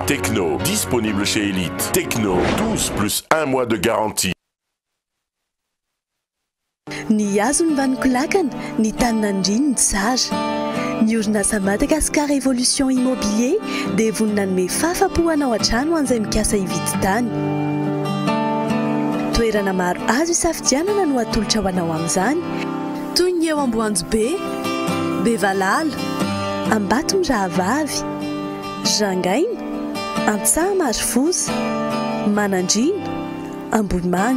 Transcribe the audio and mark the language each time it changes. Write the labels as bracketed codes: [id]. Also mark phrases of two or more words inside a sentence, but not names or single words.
[fr] Tecno, disponible chez Elite. Tecno, 12 plus 1 mois de garantie. [mg] Ny hazo ny vaniko lakana, ny taninandriny ny tsara. Ny orinasa Madagascar Evolution Immobilier dia vonina anome fahafapo-anao an-trano an'izay mikasa hividy tany. Toerana maro azo isafidianana no atolotra ho anao amin'izany, toy ny eo Amboanjobe, Bevalala, Ambatondrahavavy, Jangaina, Antsahamarifosy, Manandrina, Ambohimanga.